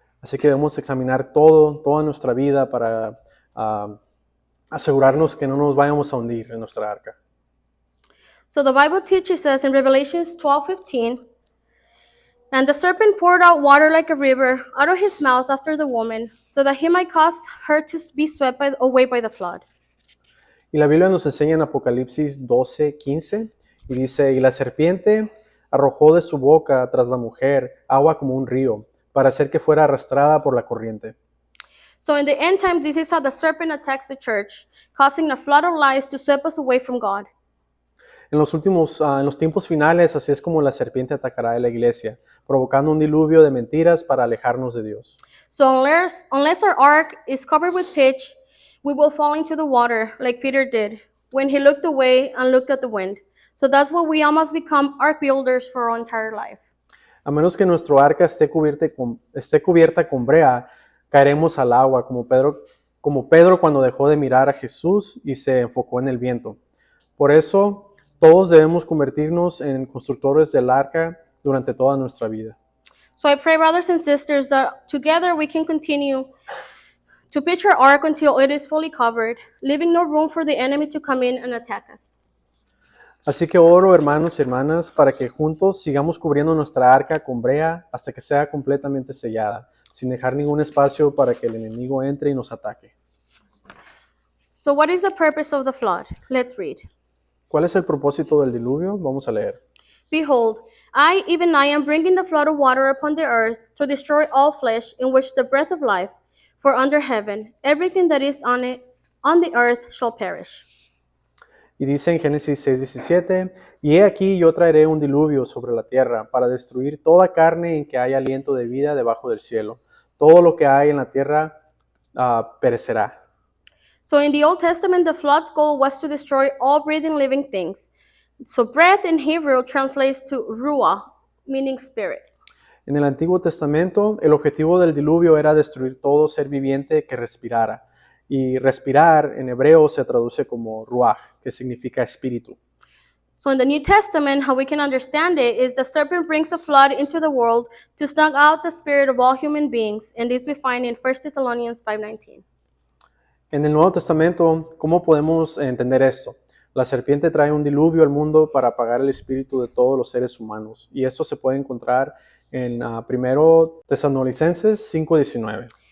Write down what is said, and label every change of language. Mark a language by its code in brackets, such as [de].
[es] Así que debemos examinar todo, toda nuestra vida para asegurarnos que no nos vayamos a hundir en nuestra arca. [en] So the Bible teaches us in Revelations 12:15, "And the serpent poured out water like a river out of his mouth after the woman, so that he might cause her to be swept away by the flood." [es] Y la Biblia nos enseña en Apocalipsis 12:15 y dice, y la serpiente arrojó de su boca tras la mujer agua como un río, para hacer que fuera arrastrada por la corriente. [en] So in the end times, this is how the serpent attacks the church, causing a flood of lies to sweep us away from God. [es] En los tiempos finales, así es como la serpiente atacará a la iglesia, provocando un diluvio de mentiras para alejarnos de Dios. [en] So unless our ark is covered with pitch, we will fall into the water like Peter did when he looked away and looked at the wind. So that's what we all must become, ark builders for our entire life. [es] A menos que nuestro arca esté cubierta con brea, caeremos al agua, como Pedro cuando dejó de mirar a Jesús y se enfocó en el viento. Por eso, todos debemos convertirnos en constructores del arca durante toda nuestra vida. [en] So I pray, brothers and sisters, that together we can continue to pitch our ark until it is fully covered, leaving no room for the enemy to come in and attack us. [es] Así que oro, hermanos y hermanas, para que juntos sigamos cubriendo nuestra arca con brea hasta que sea completamente sellada, sin dejar ningún espacio para que el enemigo entre y nos ataque. [en] So what is the purpose of the flood? Let's read. [es] ¿Cuál es el propósito del diluvio? Vamos a leer. [en] Behold, even I am bringing the flood of water upon the earth to destroy all flesh, in which the breath of life, for under heaven, everything that is on the earth shall perish. [es] Y dice en Génesis 6:17, y he aquí yo traeré un diluvio sobre la tierra para destruir toda carne en que haya aliento de vida debajo del cielo. Todo lo que hay en la tierra perecerá. [en] So in the Old Testament, the flood's goal was to destroy all breathing living things. So breath in Hebrew translates to ruah, meaning spirit. [es] En el Antiguo Testamento, el objetivo del diluvio era destruir todo ser viviente que respirara. Y respirar en hebreo se traduce como ruach, que significa espíritu. [en] So in the New Testament, how we can understand it is the serpent brings a flood into the world to snuff out the spirit of all human beings, and this we find in 1 Thessalonians 5:19. [es] En el Nuevo Testamento, ¿cómo podemos entender esto? La serpiente trae un diluvio al mundo para apagar el espíritu de todos los seres humanos. Y esto se puede encontrar en 1 Tesalonicenses 5:19.